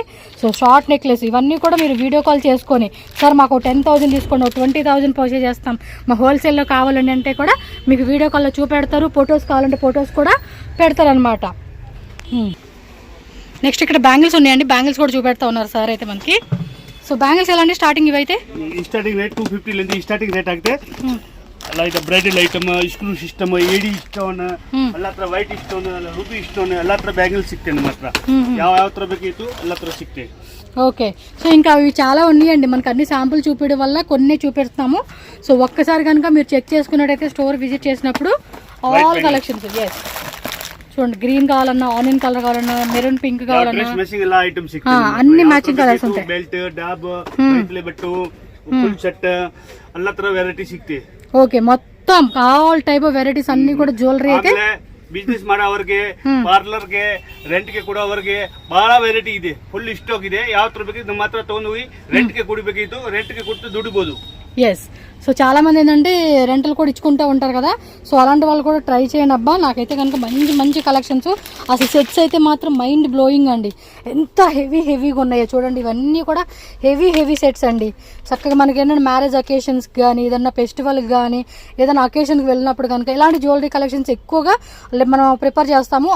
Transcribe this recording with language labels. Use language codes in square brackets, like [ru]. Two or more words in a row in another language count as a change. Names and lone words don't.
[te] సో షార్ట్ నెక్లెస్ ఇవన్నీ కూడా మీరు [en] video call [te] చేసుకొని, సార్ మాకు 10,000 తీసుకోండి, 20,000 పర్చేజ్ చేస్తాం, మా హోల్సేల్లో కావాలండి అంటే కూడా మీకు [en] video call [te] చూపెడతారు. ఫొటోస్ కావాలంటే ఫొటోస్ కూడా పెడతారనమాట. నెక్స్ట్ ఇక్కడ బ్యాంగిల్స్ ఉన్నాయండి, బ్యాంగిల్స్ కూడా చూపెడతా ఉన్నారు సార్ అయితే మనకి. [kn] సో ಬ್ಯಾಂಗಲ್ಸ್ ಎಲ್ಲ ಸ್ಟಾರ್ಟಿಂಗ್ ಇವೈತೆ [en] starting rate [kn] 250 ಲಿಂದ [en] starting rate [kn] ಆಗುತ್ತೆ. [en] like bridal item, screw system, AD stone, [kn] ಎಲ್ಲ ಹತ್ರ [en] white stone, ruby stone, [kn] ಎಲ್ಲ ಹತ್ರ ಬ್ಯಾಂಗಲ್ಸ್ ಸಿಗ್ತೇನೆ ನಮ್ಮ ಹತ್ರ. ಯಾವ ತರ ಬೇಕಿತ್ತು ಎಲ್ಲ ಹತ್ರ సిక్తే. [te] ఓకే, సో ఇంకా అవి చాలా ఉన్నాయండి. మనకు అన్ని శాంపుల్ చూపించడం వల్ల కొన్ని చూపిస్తాము. సో ఒక్కసారి కనుక మీరు చెక్ చేసుకున్నట్టయితే స్టోర్ విజిట్ చేసినప్పుడు [en] all collections. [te] ఎస్, చూడండి గ్రీన్ కావాలన్నా, ఆనియన్ కలర్ కావాలన్నా, [en] maroon pink [te] కావాలన్నా అన్ని [en] matching colors [te] ఉంటాయి. [kn] ಬೆಲ್ಟ್, ಡಾಬ್, ಮೈತ್ಲೆ ಬಟ್ಟು, [en] full set [kn] ಎಲ್ಲ ತರ ವೆರೈಟಿ ಸಿಗ್ತದೆ. [te] ఓకే, మొత్తం [en] all type of varieties [te] అన్ని కూడా జ్యువెలరీ అయితే [kn] ಬಿಸ್ನೆಸ್ ಮಾಡೋವರಿಗೆ, ಪಾರ್ಲರ್ಗೆ, ರೆಂಟ್ಗೆ ಕೊಡೋವರಿಗೆ ಬಹಳ ವೆರೈಟಿ ಇದೆ. [en] full stock [kn] ಇದೆ. ಯಾವ ತರ ಬೇಕಿತ್ತು ನಮ್ಮ ಹತ್ರ ತಗೊಂಡು ಹೋಗಿ ರೆಂಟ್ಗೆ ಕೊಡಬೇಕಿತ್ತು, ರೆಂಟ್ಗೆ ಕೊಟ್ಟು ದುಡಿಬಹುದು. [te] ఎస్, సో చాలా మంది ఏంటంటే రెంటల్ కూడా ఇచ్చుకుంటూ ఉంటారు కదా. సో అలాంటి వాళ్ళు కూడా ట్రై చేయండి అబ్బా. నాకైతే కనుక మంచి కలెక్షన్స్. అసలు సెట్స్ అయితే మాత్రం [en] mind blowing [te] అండి. ఎంత హెవీగా ఉన్నాయో చూడండి. ఇవన్నీ కూడా [en] heavy sets [te] అండి. చక్కగా మనకి ఏంటంటే [en] marriage occasions [te] కానీ, ఏదన్నా ఫెస్టివల్కి కానీ, ఏదైనా అకేషన్కి వెళ్ళినప్పుడు కనుక ఇలాంటి [en] jewellery collections [te] ఎక్కువగా మనం ప్రిపేర్ చేస్తాము.